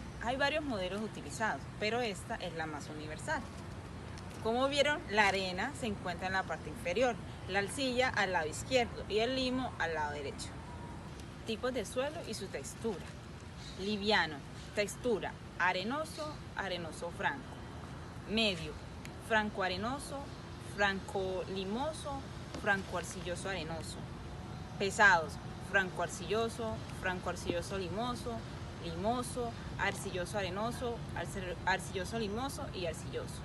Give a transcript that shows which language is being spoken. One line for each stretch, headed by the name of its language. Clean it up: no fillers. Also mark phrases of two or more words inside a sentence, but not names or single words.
Spanish: Hay varios modelos utilizados, pero esta es la más universal. Como vieron, la arena se encuentra en la parte inferior, la arcilla al lado izquierdo y el limo al lado derecho. Tipos de suelo y su textura. Liviano, textura, arenoso, arenoso franco. Medio, franco arenoso, franco limoso, franco arcilloso arenoso. Pesados, franco arcilloso limoso, limoso, arcilloso arenoso, arcilloso limoso y arcilloso.